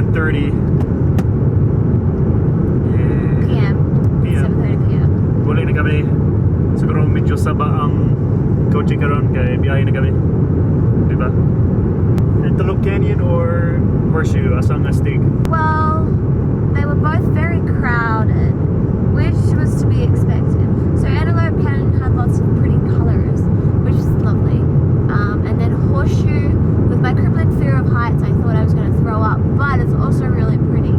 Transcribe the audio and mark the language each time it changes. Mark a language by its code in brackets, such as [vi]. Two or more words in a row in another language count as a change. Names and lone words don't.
[en] 7:30 PM. PM. 7:30 PM. [ceb] Buli na kami. Siguro medyo saba ang kotse karon kay biyahe na kami. [tl] Diba? [en] Antelope Canyon or Horseshoe? [ceb] Asang astig? [en] Well, they were both very crowded, which was to be expected. So Antelope Canyon had lots of pretty colors, which is lovely. And then Horseshoe, with my crippling fear of heights, I thought I was going to throw up, but it's also really pretty.